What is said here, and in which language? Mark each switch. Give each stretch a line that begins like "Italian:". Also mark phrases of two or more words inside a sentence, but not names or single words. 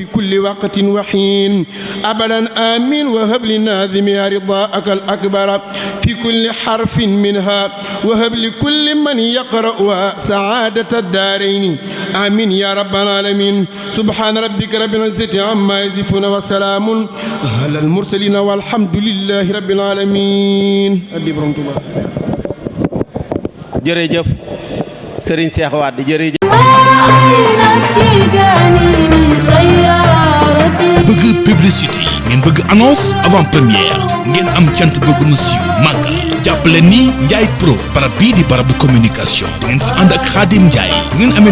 Arabic: كل وقت وحين أبدا آمين وهب للناظم رضاءك الأكبر في كل حرف منها وهب لكل من يقرأها سعادة الدارين آمين يا رب العالمين سبحان ربك رب العزة عما يصفون وسلام على المرسلين والحمد لله رب العالمين
Wolof: jërëjëf Serigne Cheikh Wade jërëjëf bëgg publicité ngeen bëgg annonce
French: avant première
Wolof: ngeen am cant bëgg mu siiw màggal jàppale ni Ndiaye Pro barab bii di barabu communication da ngeen si ànd ak Khadim Ndiaye bu ngeen amee